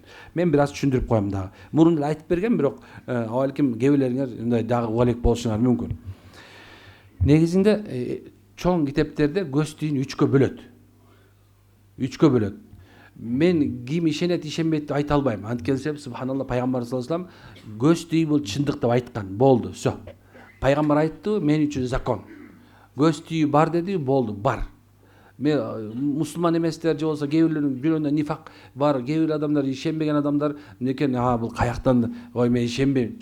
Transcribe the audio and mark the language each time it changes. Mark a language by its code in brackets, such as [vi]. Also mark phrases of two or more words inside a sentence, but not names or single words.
[ky] Мен бир аз түшүндүрүп коем дагы. Мурун эле айтып берген, бирок балким кээ бирлериңер мындай дагы уалек болушуңар мүмкүн. Негизинде чоң китептерде көз түйүүнү 3кө бөлөт. 3кө бөлөт. Мен ким ишенет, ишенбейт деп айта албайм. Анткени субханалла, пайгамбар [ar] صلى الله عليه وسلم [ky] көз түйүү бул чындык деп айткан. Болду, всё. Пайгамбар айтты, мен үчүн закон. Көз түйүү бар деди, болду, бар. Мен мусулман эместер же болсо кээ бирлеринин нифак бар, кээ бир адамдар, ишенбеген адамдар некен, бул каяктан, ой мен ишенбейм.